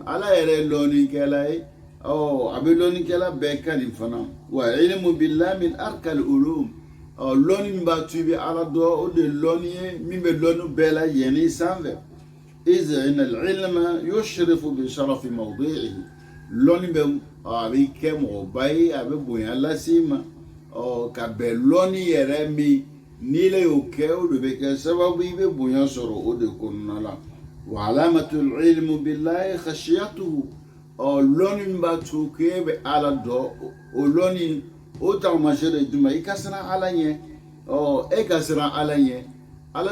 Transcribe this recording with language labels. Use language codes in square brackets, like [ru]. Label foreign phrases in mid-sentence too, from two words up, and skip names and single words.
[bm] Ala yɛrɛ ye lɔnnikɛla ye a bɛ lɔnnikɛla bɛɛ kani fana [ar] والعلم بالله من أرقى العلوم [bm] lɔnni min b'a to i bɛ Ala dɔn o de ye lɔnni ye min bɛ lɔnni bɛɛ lajɛlen sanfɛ [ar] إذ إن العلم يشرف بشرف موضوعه. [bm] Lɔnni bɛ a bɛ kɛ mɔgɔba ye a bɛ bonya lase ma ka bɛn lɔnni yɛrɛ min n'i le y'o kɛ o de bɛ kɛ sababu i bɛ bonya sɔrɔ o de kɔnɔna la [ar] وعلامة العلم بالله خشيته [bm] lɔnni min b'a to k'e bɛ Ala dɔn o lɔnni o taamasiyɛn de jumɛn i ka siran Ala ɲɛ e ka siran Ala ɲɛ Ala